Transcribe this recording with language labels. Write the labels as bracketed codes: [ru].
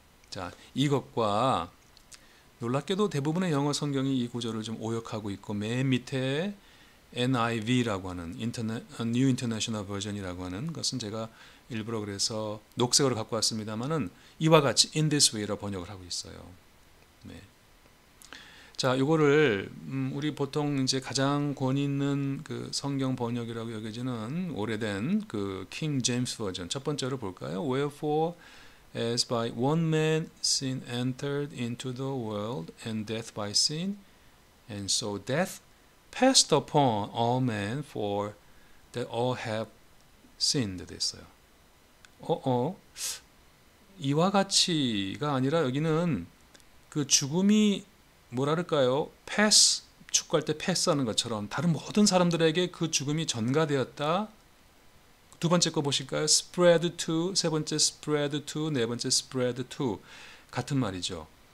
[ko] 자, 이것과 놀랍게도 대부분의 영어 성경이 이 구절을 좀 오역하고 있고, 맨 밑에 NIV라고 하는 New International Version이라고 하는 것은 제가 일부러 그래서 녹색으로 갖고 왔습니다만은 이와 같이 [en] in this way [ko] 로 번역을 하고 있어요. 네. 자, 이거를 우리 보통 이제 가장 권위 있는 그 성경 번역이라고 여겨지는 오래된 그 킹 제임스 버전 첫 번째로 볼까요? [en] Wherefore as by one man sin entered into the world and death by sin, and so death passed upon all men for that all have sinned [ko] 됐어요. 이와 같이가 아니라 여기는 그 죽음이 뭐랄까요? 패스, 축구할 때 패스하는 것처럼 다른 모든 사람들에게 그 죽음이 전가되었다. 두 번째 거 보실까요? spread to, 세 번째 spread to, 네 번째 spread to, 같은 말이죠.